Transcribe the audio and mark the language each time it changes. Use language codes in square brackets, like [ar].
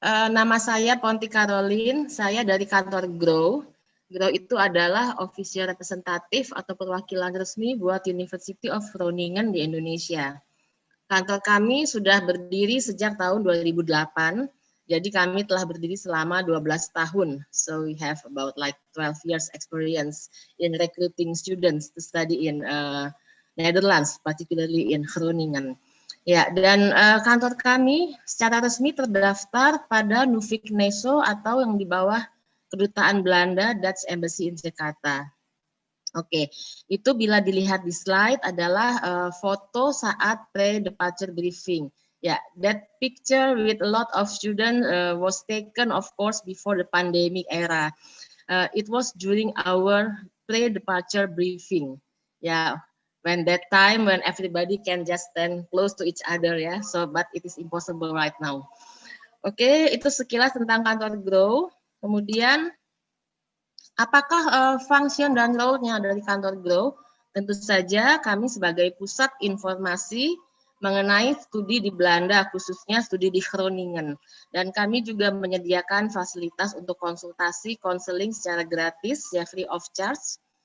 [id] Nama saya Ponti Caroline, saya dari kantor GROW. GROW itu adalah official representatif atau perwakilan resmi buat University of Groningen di Indonesia. Kantor kami sudah berdiri sejak tahun 2008. Jadi kami telah berdiri selama 12 tahun. [en] So we have about like 12 years experience in recruiting students to study in Netherlands, particularly in Groningen. [id] Ya, dan kantor kami secara resmi terdaftar pada Nuvik Neso atau yang di bawah Kedutaan Belanda [en] Dutch Embassy in Jakarta. [id] Oke, itu bila dilihat di slide adalah foto saat pre-departure briefing. [en] Yeah, that picture with a lot of students was taken, of course, before the pandemic era. It was during our pre-departure briefing. Yeah, when that time when everybody can just stand close to each other, ya. So, but it is impossible right now. [id] Oke, itu sekilas tentang kantor Grow. Kemudian, apakah function dan role-nya dari kantor Grow? Tentu saja kami sebagai pusat informasi mengenai studi di Belanda, khususnya studi di Groningen. Dan kami juga menyediakan fasilitas untuk konsultasi, konseling secara gratis, ya [en] free of charge.